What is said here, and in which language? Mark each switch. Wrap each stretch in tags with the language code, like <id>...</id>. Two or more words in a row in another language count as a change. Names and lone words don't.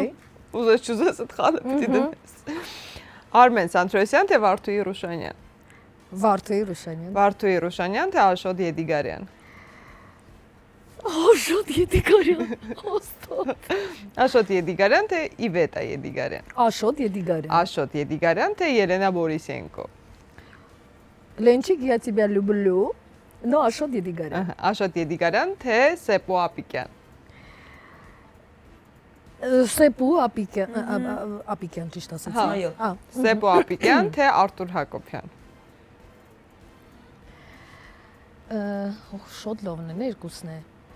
<hy>Ուզես չուզես այդ խալը պիտի դնես։ Արմեն Սանթրոսյան, թե Վարդուհի Ռուշանյան։ Վարդուհի Ռուշանյան։ Վարդուհի Ռուշանյան, թե Աշոտ Եդիգարյան։ Աշոտ Եդիգարյան։ Ոստոտ։ Աշոտ Եդիգարյան, թե Իվետա Եդիգարյան։ Աշոտ Եդիգարյան։ Աշոտ Եդիգարյան, թե Ելենա Բորիսենկո։</hy> <ru>Ленчик, я тебя люблю, но Աշոտ Եդիգարյան։</ru> <hy>Աշոտ Եդիգարյան, թե Սեպո Ապիկյան։ Սեպու Ապիկյան ճիշտ ասեցի։ Այո։ Սեպո Ապիկյան, թե Արտուր Հակոբյան։ Շոտ լավն է, երկուսն է։</hy>